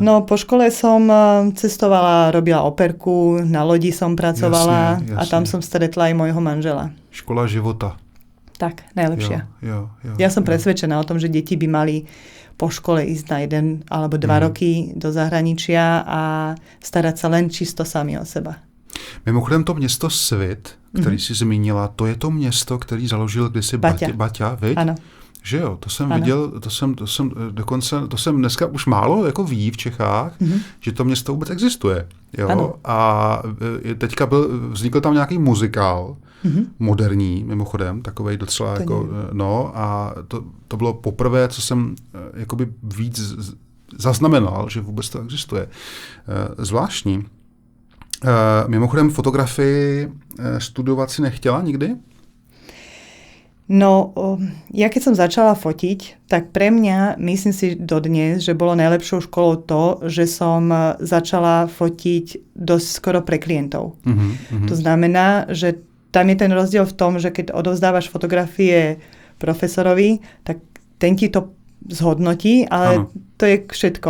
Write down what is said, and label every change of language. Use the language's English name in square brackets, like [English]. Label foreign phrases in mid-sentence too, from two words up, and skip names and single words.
[Slovak] No, po škole som cestovala, robila operku, na lodi som pracovala a tam som stretla aj môjho manžela. Škola života. Tak, najlepšia. Jo, ja som presvedčená o tom, že deti by mali po škole ísť na 1 alebo 2 roky do zahraničia a starať sa len čisto sami o seba. [Czech] Mimochodem to město Svit, který si zmínila, to je to město, který založil kdysi Baťa, viď? Ano. Že jo, to jsem viděl, to jsem dneska už málo jako ví v Čechách, že to město vůbec existuje. Jo? Ano. A teďka vznikl tam nějaký muzikál, moderní, mimochodem, takovej docela to jako, no a to bylo poprvé, co jsem jakoby víc zaznamenal, že vůbec to existuje. Zvláštní. Mimochodem fotografii studovat si nechtěla nikdy? [Slovak] No, ja keď som začala fotiť, tak pre mňa, myslím si dodnes, že bolo najlepšou školou to, že som začala fotiť dosť skoro pre klientov. To znamená, že tam je ten rozdiel v tom, že keď odovzdávaš fotografie profesorovi, tak ten ti to zhodnotí, ale to je všetko.